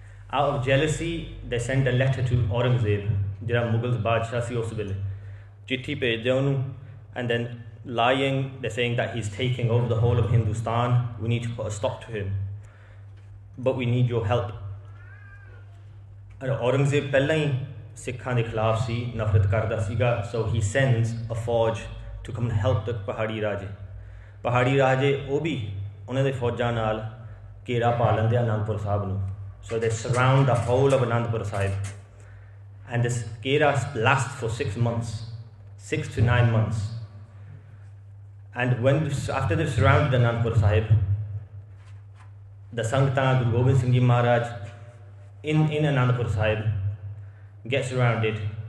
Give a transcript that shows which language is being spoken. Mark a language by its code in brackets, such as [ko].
[en] Out of jealousy, they sent a letter to Aurangzeb, [pa] ਜਿਹੜਾ ਮੁਗਲ ਬਾਦਸ਼ਾਹ ਸੀ ਉਸ ਵੇਲੇ ਚਿੱਠੀ ਭੇਜਦੇ ਉਹਨੂੰ [en] and then lying they're saying that he's taking over the whole of Hindustan, we need to put a stop to him, but we need your help. [pa] Aurangzeb ਪਹਿਲਾਂ ਹੀ ਸਿੱਖਾਂ ਦੇ ਖਿਲਾਫ ਸੀ ਨਫ਼ਰਤ ਕਰਦਾ ਸੀਗਾ [en] so he sends a fauj to come and help the [pa] ਪਹਾੜੀ ਰਾਜੇ ਉਹ ਵੀ ਉਹਨਾਂ ਦੇ ਫੌਜਾਂ ਨਾਲ ਘੇਰਾ ਪਾ ਲੈਂਦੇ ਅਨੰਦਪੁਰ ਸਾਹਿਬ ਨੂੰ [en] so they surround the whole of Anandpur Sahib. And this Kera lasts for 6 months, 6 to 9 months. And after they've surrounded Anandpur Sahib, the Sangtan Guru Gobind Singh Ji Maharaj in Anandpur Sahib gets surrounded.